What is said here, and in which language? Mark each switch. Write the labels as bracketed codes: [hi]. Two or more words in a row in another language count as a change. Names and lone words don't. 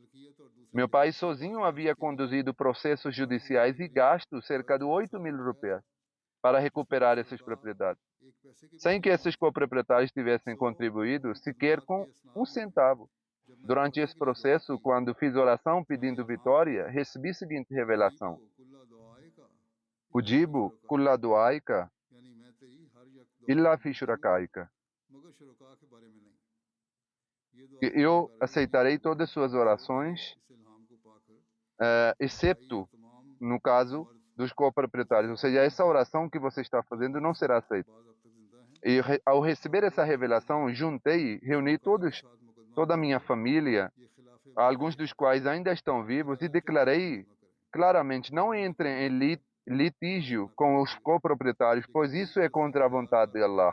[pt] Meu pai sozinho havia conduzido processos judiciais e gasto cerca de 8.000 rupias para recuperar essas propriedades, sem que esses coproprietários tivessem contribuído sequer com 1 centavo. Durante esse processo, quando fiz oração pedindo vitória, recebi a seguinte revelação: [ar] أجيب كل دعائك إلا في شركائك. [pt] Eu aceitarei todas as suas orações, exceto no caso dos coproprietários. Ou seja, essa oração que você está fazendo não será aceita. E ao receber essa revelação, reuni toda a minha família, alguns dos quais ainda estão vivos, e declarei claramente: não entrem em litígio com os coproprietários, pois isso é contra a vontade de Allah.